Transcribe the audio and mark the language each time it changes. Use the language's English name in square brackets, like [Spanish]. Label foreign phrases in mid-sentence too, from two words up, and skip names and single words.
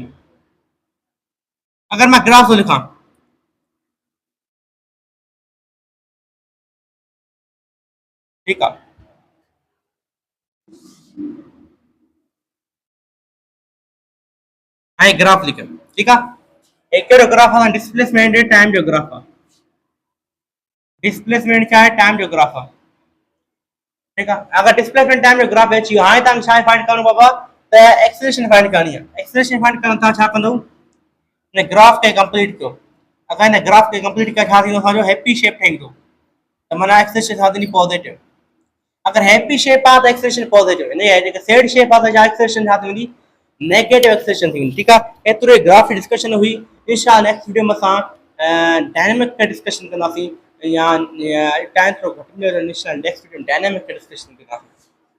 [Sindhi] अगरि मां ग्राफ थो लिखां, ठीकु आहे, हाणे ग्राफ लिखियमि, ठीकु आहे, कहिड़ो ग्राफ आहे? [English] displacement time [Sindhi] जो ग्राफ आहे। डिस्प्लेसमेंट छा आहे? टाइम जो ग्राफ आहे। ठीकु आहे, अगरि [English] displacement time [Sindhi] जो ग्राफ अची वियो, हाणे तव्हांखे छा फाइंड करिणो बाबा? त [English] acceleration find [Sindhi] करणी आहे। [English] acceleration find [Sindhi] करण तव्हां छा कंदो? हिन ग्राफ खे कंप्लीट कयो, अगरि हिन ग्राफ खे कंप्लीट कयो छा थींदो असांजो [English] happy shape [Sindhi] ठहींदो, त माना एक्सलेरेशन छा थींदी पॉजिटिव। अगर [English] happy shape [Sindhi] आहे त [English] acceleration positive, [Sindhi] इन जेके [English] sad shape [Sindhi] आहे त छा एक्सलेरेशन छा थींदी [English] negative acceleration [Sindhi] थींदी। ठीकु आहे, एतिरो [English] graph discussion [Sindhi] हुई। इंशाअल्लाह [English] next video [Sindhi] में असां डायनेमिक का डिस्कशन कंदासीं, या टाइम थोरो घटि मिलियो, [English] next video [Sindhi] डायनेमिक का डिस्कशन कंदासीं।